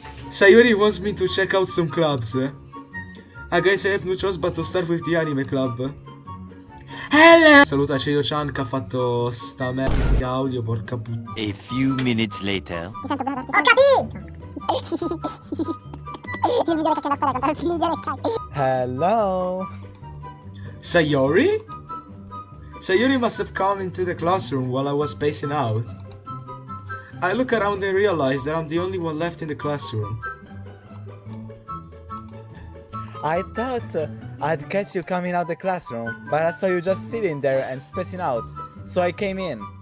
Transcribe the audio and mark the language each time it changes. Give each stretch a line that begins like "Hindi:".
English: Sayori wants me to check out some clubs. I guess I have no choice but to start with the anime club. Hello!
Italian: Saluta Ceio-chan che ha fatto sta merda di audio, porca puttana.
English: A few minutes later.
Italian: Ho capito! Il migliore che c'è la storia contro il migliore che
English: Hello. Sayori? Sayori must have come into the classroom while I was spacing out. I look around and realize that I'm the only one left in the classroom. I thought I'd catch you coming out the classroom, but I saw you just sitting there and spacing out, so I came in.